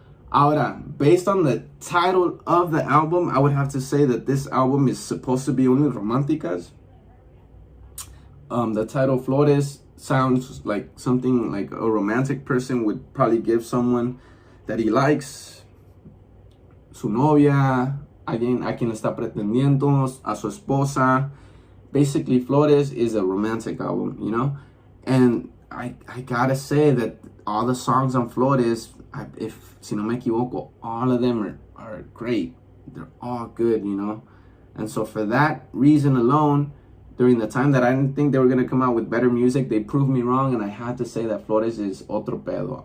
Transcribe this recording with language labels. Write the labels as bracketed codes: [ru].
[en] Ahora, based on the title of the album, I would have to say that this album is supposed to be only románticas. The title Flores sounds like something like a romantic person would probably give someone that he likes. [es] Su novia, alguien a quien está pretendiendo, a su esposa. [en] Basically, Flores is a romantic album, you know? And I gotta say that all the songs on Flores, if [es] si no me equivoco, [en] all of them are great. They're all good, you know? And so for that reason alone, during the time that I didn't think they were going to come out with better music, they proved me wrong, and I had to say that Flores is Otro Pedo.